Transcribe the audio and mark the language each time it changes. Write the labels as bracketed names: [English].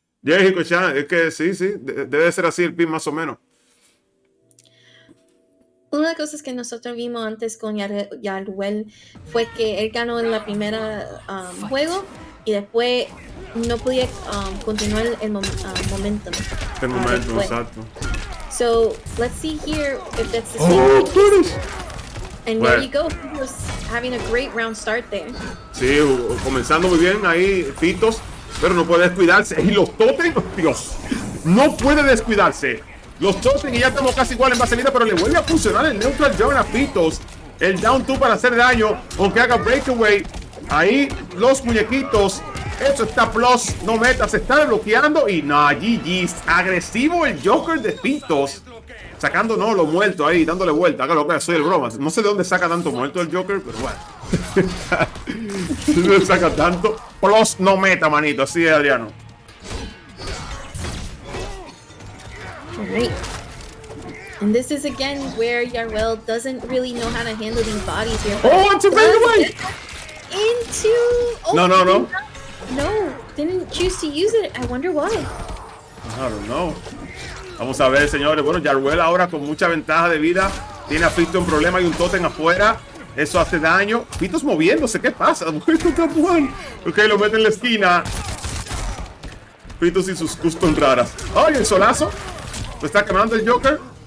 [Spanish] Ya Hikochan, es que sí, debe ser así el pin más o menos. Una de las cosas que nosotros vimos antes con Yarwell fue que él ganó en la primera juego y después no podía continuar el momentum. El momento, después. exacto. [English] So let's see here if that's the Oh, same. goodness. And there you go. He was having a great round start there. [Spanish] Sí, comenzando muy bien ahí, Fitos, pero no puede descuidarse. Y los totem, Dios, no puede descuidarse. Los totem, y ya estamos casi igual en base de vida, pero le vuelve a funcionar el neutral jump a Fitos. El down 2 para hacer daño, aunque haga breakaway. Ahí los muñequitos. Eso está plus, no meta, se está bloqueando. Y no, GG's. Agresivo el Joker de Fitos. Sacando no, lo muerto ahí, dándole vuelta. Hágalo que soy el broma. No sé de dónde saca tanto muerto el Joker, pero bueno. ¿De dónde saca tanto? Plus no meta, manito. Así es, Adriano. [English] Alright. And this is again where Yarwell doesn't really know how to handle these bodies here. Oh, it's a breakaway! Into. Oh, No. No, didn't choose to use it. I wonder why. I don't know. [Spanish] Vamos a ver, señores. Bueno, Yarwell ahora con mucha ventaja de vida. Tiene a Fito en problema y un totem afuera. Eso hace daño. Fitos moviéndose. ¿Qué pasa? Ok, lo mete en la esquina. Fitos y sus custom raras. ¡Ay, el solazo! Lo está quemando el Joker.